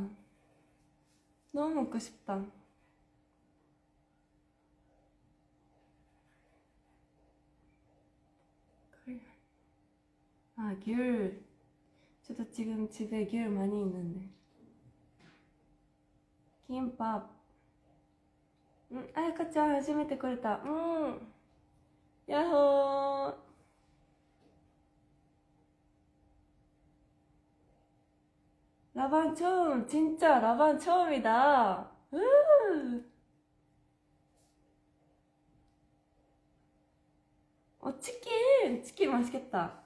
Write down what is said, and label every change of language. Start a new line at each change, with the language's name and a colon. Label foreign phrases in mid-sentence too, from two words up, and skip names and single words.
Korean: 너무 먹고 싶다. 귤. 저도 지금 집에 귤 많이 있는데.
Japanese: 김밥. 아야카짱 初めて来れた.
Korean: 야호. 라반 처음. 진짜 라반 처음이다. 치킨 맛있겠다.